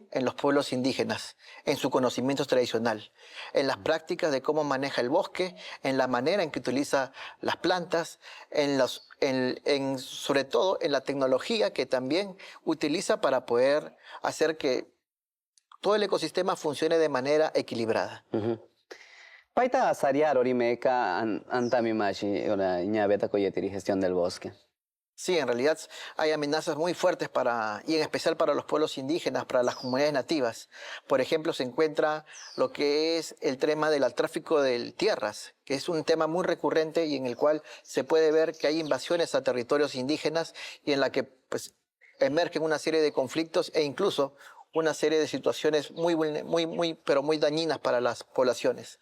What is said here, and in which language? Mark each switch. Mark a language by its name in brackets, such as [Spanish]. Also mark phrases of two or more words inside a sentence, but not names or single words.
[Spanish] En los pueblos indígenas, en su conocimiento tradicional, en las prácticas de cómo maneja el bosque, en la manera en que utiliza las plantas, sobre todo en la tecnología que también utiliza para poder hacer que todo el ecosistema funcione de manera equilibrada. [Asháninka] Paita sariar orimeka antamimashi ora ñabeta koyetiri [Spanish] gestión del bosque. Sí, en realidad hay amenazas muy fuertes y en especial para los pueblos indígenas, para las comunidades nativas. Por ejemplo, se encuentra lo que es el tema del tráfico de tierras, que es un tema muy recurrente y en el cual se puede ver que hay invasiones a territorios indígenas y en la que pues, emergen una serie de conflictos e incluso una serie de situaciones pero muy dañinas para las poblaciones.